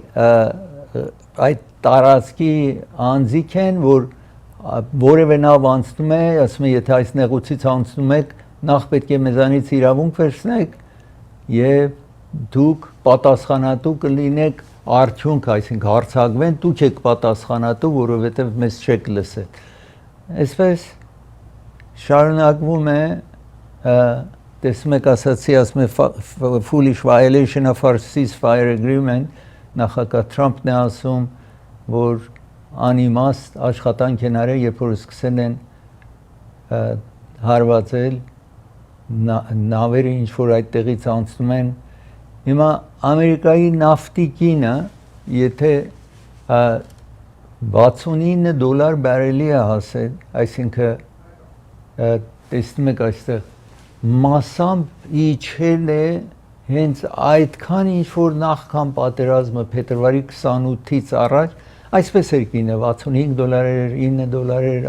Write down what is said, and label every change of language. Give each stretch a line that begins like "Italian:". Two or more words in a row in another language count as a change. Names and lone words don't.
Armenian: այդ տարածքի անձիկ են, որ որևէ նավ անցնում է, ասում է, եթե այս նեղուցից անցնում եք, նախ պետք է մեզանից իրավունք վերցնեք եւ դուք պատասխանատու կլինեք արդյունք, այսինքն հարցակվեն, դուք եք պատասխանատու, որովհետեւ մեզ չեք լսել։ Այսպես շարունակվում է տեսնում եք ասացի, ասում է
English: foolish violation of our ceasefire agreement,
Armenian: նախագահ Թրամփն է ասում, որ անիմաստ աշխատանք են արել, երբ որ սկսել են հարվածել նավերը, ինչ որ այդտեղից անցնում են։ Հիմա Ամերիկայի նավթի գինը, եթե $69 բարելի է հասել, այսինքն տեսնում եք այստեղ մասամբ իջել է հենց այդքան ինչ որ նախքան պատերազմը փետրվարի 28-ից առաջ այսպես էր գինը $65 էր, $9 էր,